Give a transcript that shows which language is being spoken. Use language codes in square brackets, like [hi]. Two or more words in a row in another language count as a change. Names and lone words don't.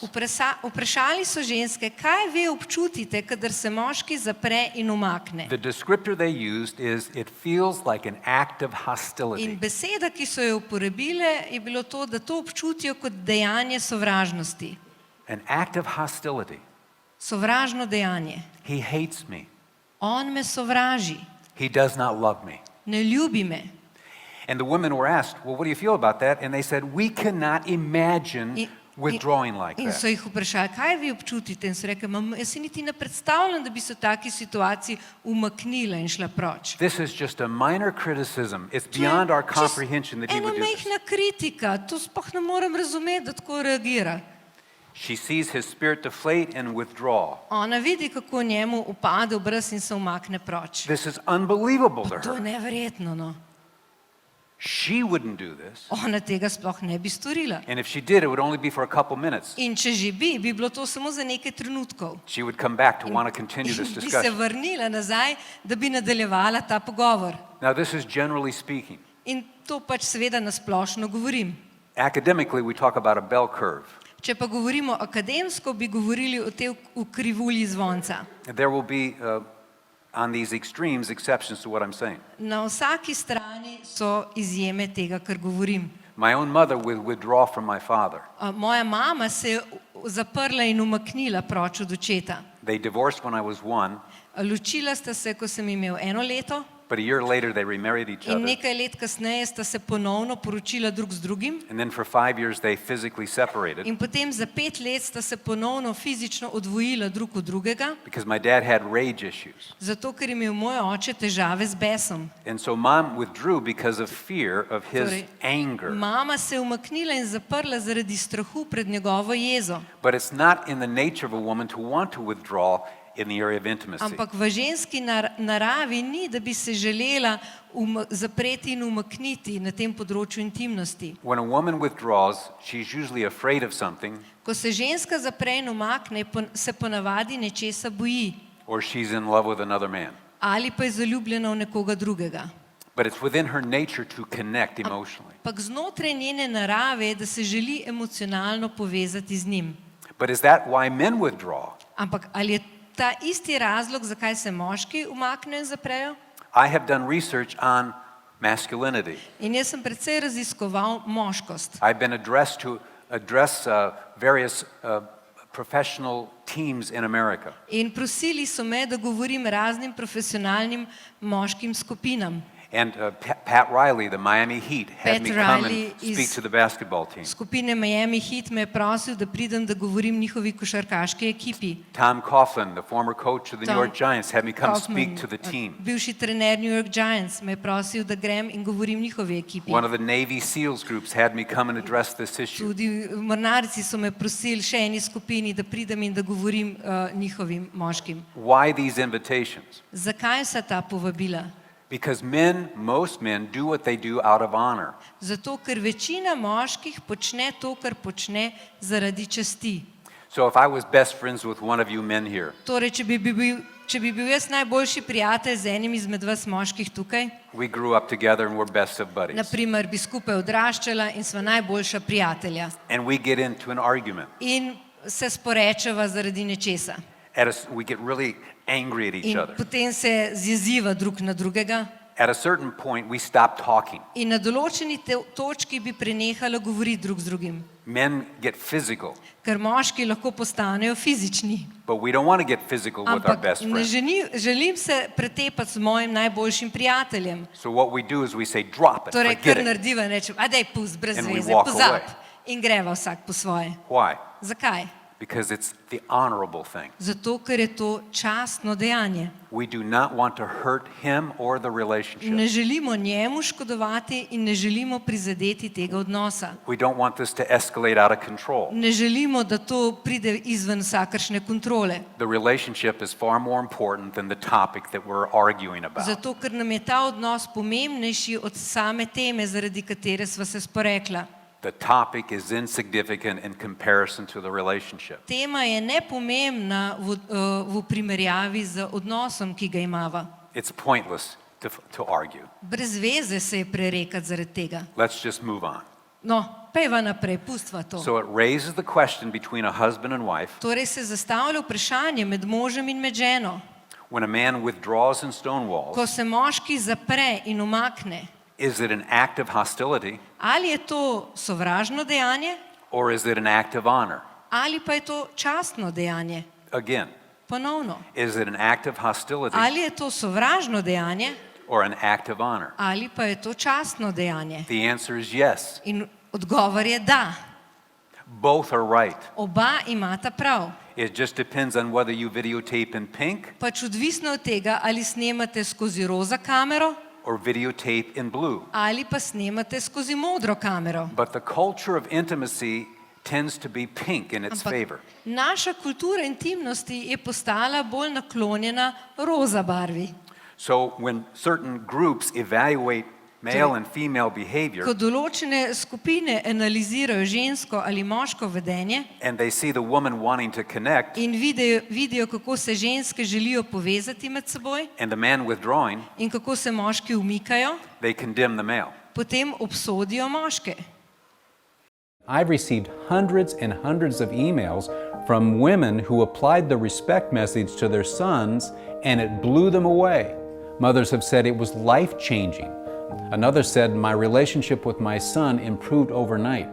[sl] Vprašali so ženske, kaj vi občutite, kadar se moški zapre in umakne. [en] The descriptor they used is, it feels like an act of [sl] In [en] hostility. [sl] beseda, ki so jo uporabile, je bilo to, da to občutijo kot dejanje sovražnosti. [en] An act of hostility. [sl] Sovražno dejanje. [en] He hates me. [sl] On me sovraži, [en] He does not love me. [sl] ne ljubi me. [en] And the women were asked, well, what do you feel about that? And they said, we cannot imagine withdrawing like [sl] In so [en] that. [sl] jih vprašali, kaj vi občutite? In so rekli, jaz si niti ne predstavljam, da bi se v taki situaciji umaknila in šla proč. [en] This is just a minor criticism. It's [sl] To je [en] beyond our [sl] čisto [en] comprehension that he [sl] ena [en] would do this. [sl] majhna kritika, to sploh ne morem razumeti, da tako reagira. [en] She sees his spirit deflate and withdraw. [sl] Ona vidi, kako njemu upade obraz in se umakne proč. [en] This is unbelievable to [sl] To je [en] her. [sl] neverjetno, no. [en] She wouldn't do this. [sl] Ona tega sploh ne bi storila. [en] And if she did, it would only be for a couple minutes. [sl] In če že bi bilo to samo za nekaj trenutkov. [en] She would come back to want to continue this [sl] In bi se [en] discussion. [sl] vrnila nazaj, da bi nadaljevala ta pogovor. [en] Now, this is generally speaking. [sl] In to pač seveda nasplošno govorim. [en] Academically, we talk about a bell curve. [sl] Če pa govorimo akademsko, bi govorili o tej krivulji zvonca. [en] There will be, on these extremes, exceptions to what I'm saying. [sl] Na vsaki strani so izjeme tega, kar govorim. [en] My own mother would withdraw from my father. [sl] Moja mama se je zaprla in umaknila proč od očeta. [en] They divorced when I was 1, [sl] Ločila sta se, ko sem imel 1 leto, [en] but a year later they remarried each [sl] in [en] other. [sl] nekaj let kasneje sta se ponovno poročila drug z drugim. [en] And then for 5 years they physically separated [sl] In potem za 5 let sta se ponovno fizično odvojila drug od drugega, [en] because my dad had rage issues. [sl] zato ker je imel moj oče težave z besom. [en] And so mom withdrew because of fear of his [sl] Torej, [en] anger. [sl] Mama se je umaknila in zaprla zaradi strahu pred njegovo jezo. [en] But it's not in the nature of a woman to want to withdraw in the area of intimacy. [sl] Ampak v ženski naravi ni, da bi se želela zapreti in umakniti na tem področju intimnosti. [en] When a woman withdraws, she's usually afraid of something, [sl] Ko se ženska zapre in umakne, se ponavadi nečesa boji [en] or she's in love with another man. [sl] ali pa je zaljubljena v nekoga drugega. [en] But it's within her nature to connect emotionally. [sl] Ampak znotraj njene narave je, da se želi emocionalno povezati z njim. [en] But is that why men withdraw? [sl] Ampak ali je ta isti razlog, zakaj se moški umaknejo in zaprejo? [en] I have done research on masculinity. [sl] In jaz sem precej raziskoval moškost. [en] I've been address various professional teams in America. [sl] In prosili so me, da govorim raznim profesionalnim moškim skupinam. [en] And Pat Riley, the Miami Heat, had Pat me come Riley and speak is- to the basketball team. [sl] Skupine Miami Heat me je prosil, da pridem, da govorim njihovi košarkaški ekipi. [en] Tom Coughlin, the former coach of the New Tom York Giants, had me come Kaufman, speak to the team. [sl] bivši trener New York Giants, me je prosil, da grem in govorim njihovi ekipi. [en] One of the Navy SEALs groups had me come and address this issue. [sl] Tudi mornarici so me prosili še eni skupini, da pridem in da govorim njihovim moškim. [en] Why these invitations? [sl] Zakaj vsa ta povabila? [en] Because most men do what they do out of honor. [sl] Zato, ker večina moških počne to, kar počne zaradi časti. [en] So if I was best friends with one of you men here, [sl] Torej, če bi bil jaz najboljši prijatelj z enim izmed vas moških tukaj, [en] we grew up together and we're best of buddies, [sl] naprimer bi skupaj odraščala in sva najboljša prijatelja. [en] and we get into an argument, [sl] In se sporečeva zaradi nečesa. [en] we get really angry at each [sl] In [en] other. [sl] potem se zjeziva drug na drugega. [en] At a certain point, we stop talking. [sl] In na določeni točki bi prenehala govoriti drug z drugim. [en] Men get physical, [sl] Ker moški lahko postanejo fizični. [en] but we don't want to get physical with our [sl] Ampak [en] best [sl] ne [en] friend. [sl] želim se pretepati s mojim najboljšim prijateljem. [en] So what we do is we say, drop it, [sl] Torej, [en] forget [sl] kar [en] it. [sl] narediva in rečem, a daj pust, brez [en] And we [sl] veze, [en] walk [sl] pozab. [en] away. [sl] In greva vsak po svoje. [en] Why? [sl] Zakaj? [en] Because it's the honorable thing. [sl] Zato, ker je to častno dejanje. [en] We do not want to hurt him or the relationship. [sl] Ne želimo njemu škodovati in ne želimo prizadeti tega odnosa. [en] We don't want this to escalate out of control. [sl] Ne želimo, da to pride izven vsakršne kontrole. [en] The relationship is far more important than the topic that we're arguing about. [sl] Zato, ker nam je ta odnos pomembnejši od same teme, zaradi katere sva se sporekla. [en] The topic is insignificant in comparison to the relationship. [sl] Tema je nepomembna v primerjavi z odnosom, ki ga imava. [en] It's pointless to argue. [sl] Brez veze se je prerekati zaradi tega. [en] Let's just move on. [sl] No, pejva naprej, pustva to. [en] So it raises the question between a husband and wife. [sl] Torej se zastavlja vprašanje med možem in med ženo. [en] When a man withdraws and stonewalls, [sl] Ko se moški zapre in umakne, [en] is it an act of hostility [sl] ali je to sovražno dejanje, [en] or is it an act of honor? [sl] ali pa je to častno dejanje. [en] Again, [sl] Ponovno. [en] is it an act of hostility [sl] Ali je to sovražno dejanje, [en] or an act of honor? [sl] ali pa je to častno dejanje. [en] The answer is yes. [sl] In odgovor je da. [en] Both are right. [sl] Oba imata prav. [en] It just depends on whether you videotape in pink [sl] Pač odvisno od tega, ali snemate skozi roza kamero [en] or videotape in blue. [sl] ali pa snemate skozi modro kamero. [en] But the culture of intimacy tends to be pink in its favor. [sl] Naša kultura intimnosti je postala bolj naklonjena roza barvi. [en] So when certain groups evaluate male and female behavior [sl] Ko določene skupine analizirajo žensko ali moško vedenje [en] and they see the woman wanting to connect [sl] in vidijo, kako se ženske želijo povezati med seboj [en] and the man withdrawing, [sl] in kako se moški umikajo, [en] they condemn the male. [sl] potem obsodijo moške. [en] I've received hundreds and hundreds of emails from women who applied the respect message to their sons and it blew them away. Mothers have said it was life-changing. Another said, my relationship with my son improved overnight.